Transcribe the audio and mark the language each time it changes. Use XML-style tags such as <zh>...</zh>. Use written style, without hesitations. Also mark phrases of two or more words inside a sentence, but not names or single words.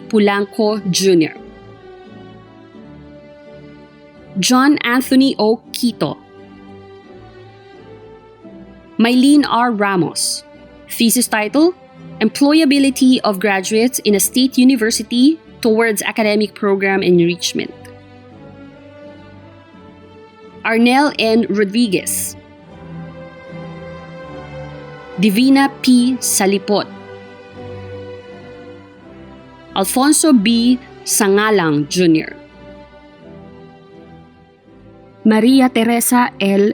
<en>Pulanco Jr., John Anthony O. Quito, Mylene R. Ramos, thesis title, Employability of Graduates in a State University Towards Academic Program Enrichment. Arnel N. Rodriguez, Divina P. Salipot, Alfonso B. Sangalang Jr., Maria Teresa L.</en>